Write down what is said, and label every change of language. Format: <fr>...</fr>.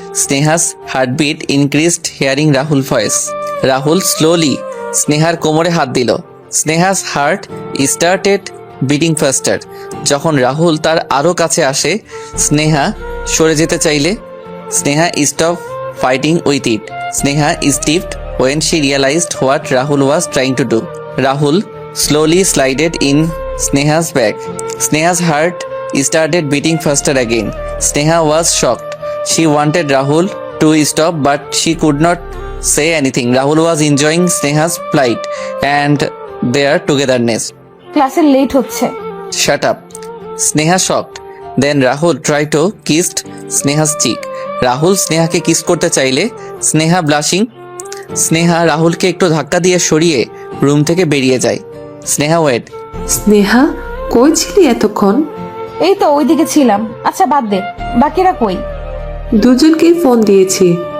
<en>Sneha's heartbeat increased hearing Rahul voice. Rahul slowly</en> <bn>স্নেহার কোমরে হাত দিল।</bn> <en>Sneha's heart started beating faster.</en> <bn>যখন রাহুল তার আরো কাছে আসে, স্নেহা সরে যেতে চাইলে</bn> <en>Sneha stop fighting with it. Sneha stiffed when she realized what Rahul was trying to do. Rahul slowly slided in Sneha's back. Sneha's heart started beating faster again. Sneha was shocked. She wanted Rahul to stop, but she could not say anything. Rahul was enjoying Sneha's plight and their togetherness.</en> <bn>ক্লাসে late হচ্ছে।</bn> <en>Shut up. Sneha shocked. Then Rahul tried to kiss Sneha's cheek.</en> <bn>Rahul স্নেহাকে kiss করতে চাইলে Sneha blushing. Sneha রাহুলকে একটু ধাক্কা দিয়ে সরিয়ে room থেকে বেরিয়ে যায়। স্নেহা ওয়েট। স্নেহা, কই ছিলি এতক্ষণ? এই তো ওইদিকে ছিলাম। আচ্ছা বাদ দে, বাকিরা কই? দুজনকেই ফোন দিয়েছি।</bn>